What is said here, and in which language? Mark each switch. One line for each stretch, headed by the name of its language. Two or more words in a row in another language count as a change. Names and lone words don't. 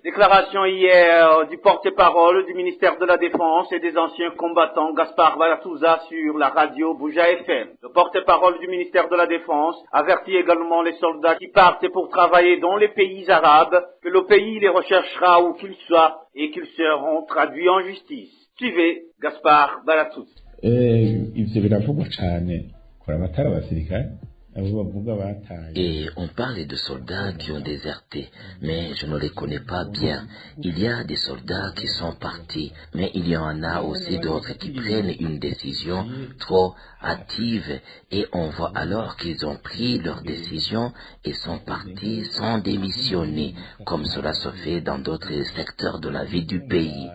French: Déclaration hier du porte-parole du ministère de la Défense et des anciens combattants Gaspard Baratuza sur la radio Bouja FM. Le porte-parole du ministère de la Défense avertit également les soldats qui partent pour travailler dans les pays arabes que le pays les recherchera où qu'ils soient et qu'ils seront traduits en justice. Suivez Gaspard Baratuza.
Rundi: Ivyo biravugwa cane kuri abatari abasirikare abo bavuga bataye.
French: Et on parle de soldats qui ont déserté, mais je ne les connais pas bien. Il y a des soldats qui sont partis, mais il y en a aussi d'autres qui prennent une décision trop hâtive et on voit alors qu'ils ont pris leur décision et sont partis sans démissionner, comme cela se fait dans d'autres secteurs de la vie du pays.